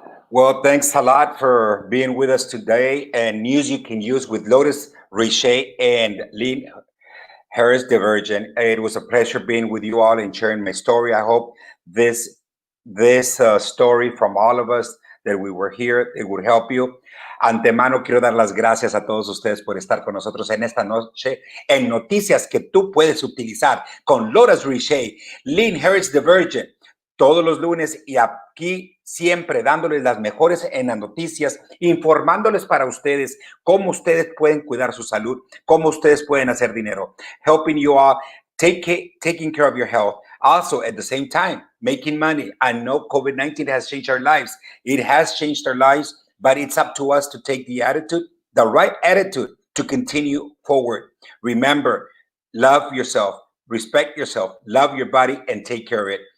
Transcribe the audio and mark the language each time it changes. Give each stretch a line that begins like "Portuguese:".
English: Well, thanks a lot for being with us today. And news you can use with Lotus Richey and Lynn Harris de Virgin. It was a pleasure being with you all and sharing my story. I hope this story from all of us that we were here, it would help you.
Spanish: Antemano, quiero dar las gracias a todos ustedes por estar con nosotros en esta noche en noticias que tú puedes utilizar con Lotus Richey, Lynn Harris de Virgin, todos los lunes, y aquí siempre dándoles las mejores en las noticias, informándoles para ustedes cómo ustedes pueden cuidar su salud, cómo ustedes pueden hacer dinero,
English: helping you all taking care of your health, also at the same time making money. I know COVID-19 has changed our lives. It has changed our lives, but it's up to us to take the right attitude to continue forward. Remember, love yourself, respect yourself, love your body, and take care of it.